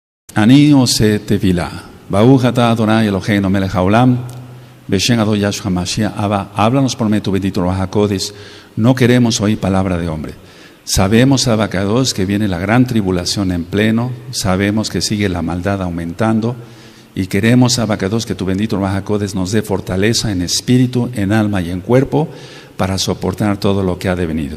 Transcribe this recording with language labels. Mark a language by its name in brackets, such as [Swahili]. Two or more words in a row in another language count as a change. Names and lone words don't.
[Hebrew] אני עושה טבילה. ברוך אתה אדוני אלוהינו מלך העולם. בשם אדון ישוע משיח. [Spanish] Abba, háblanos por medio de tu bendito [Hebrew] רוח הקודש. [Spanish] No queremos oír palabra de hombre. Sabemos, Abacados, que viene la gran tribulación en pleno. Sabemos que sigue la maldad aumentando. Y queremos, Abacados, que tu bendito [Hebrew] רוח הקודש [Spanish] nos dé fortaleza en espíritu, en alma y en cuerpo para soportar todo lo que ha de venir.